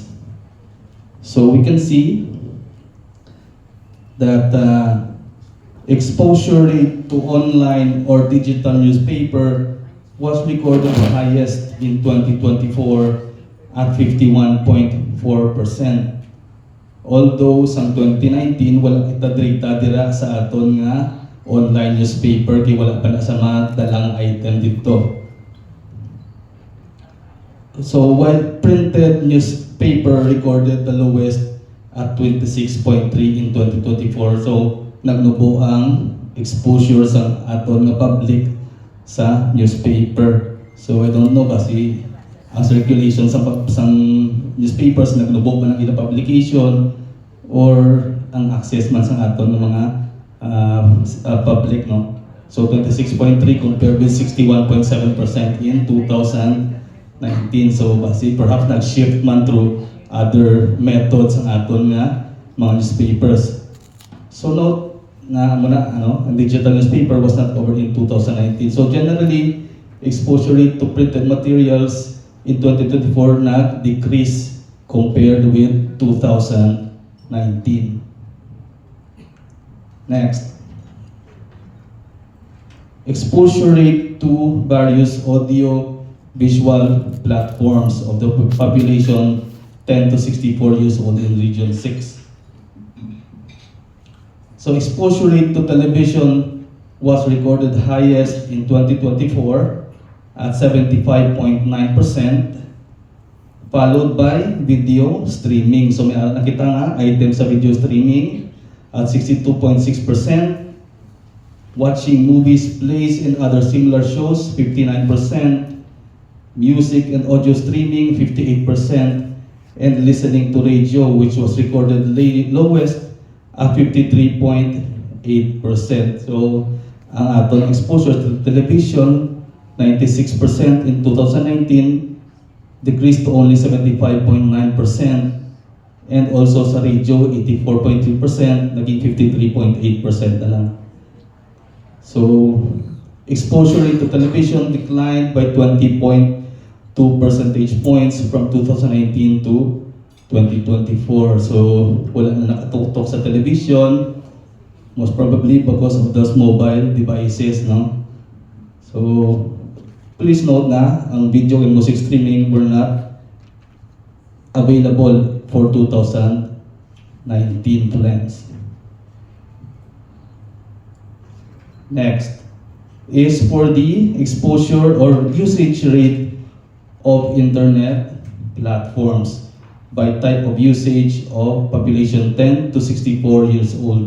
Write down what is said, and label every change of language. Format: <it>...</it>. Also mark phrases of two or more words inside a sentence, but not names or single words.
<en>So we can see that exposure rate to online or digital newspaper was recorded highest in 2024 at 51.4%.</en> <hil>Although sa 2019 wala kita data dira sa aton nga</hil> <en>online newspaper</en> <hil>kay wala pa na sa mga dalang item dito.</hil> <en>So while printed newspaper recorded the lowest at 26.3 in 2024.</en> <hil>So nagnubo ang exposure sa aton nga public sa newspaper. So</hil> <en>I don't know</en> <hil>kasi ang circulation sa newspapers nagnubo ba ng ilang publication or ang access man sa aton ng mga public, no?</hil> <en>So 26.3 compared with 61.7% in 2019.</en> <hil>So basi perhaps nag-shift man</hil> <en>through other methods</en> <hil>ang aton nga mga newspapers.</hil> <en>So note</en> <hil>na muna ang</hil> <en>digital newspaper was not covered in 2019. So generally exposure rate to printed materials in 2024 nag-decrease compared with 2019. Next. Exposure rate to various audio-visual platforms of the population 10 to 64 years old in Region 6. So exposure rate to television was recorded highest in 2024 at 75.9%, followed by video streaming. So may nakita nga item sa video streaming at 62.6%, watching movies, plays, and other similar shows 59%, music and audio streaming 58%, and listening to radio, which was recorded lowest at 53.8%. So</en> <hil>ang aton</hil> <en>exposure to television 96% in 2019 decreased to only 75.9%. And also</en> <hil>sa radio, 84.3%, naging 53.8% na lang.</hil> <en>So, exposure rate to television declined by 20.2 percentage points from 2019 to 2024. So,</en> <hil>wala na nakatutok sa television,</hil> <en>most probably because of those mobile devices, no? So, please note</en> <hil>na ang</hil> <en>video and music streaming were not available for 2019 plans. Next is for the exposure or usage rate of internet platforms by type of usage of population 10 to 64 years old.</en>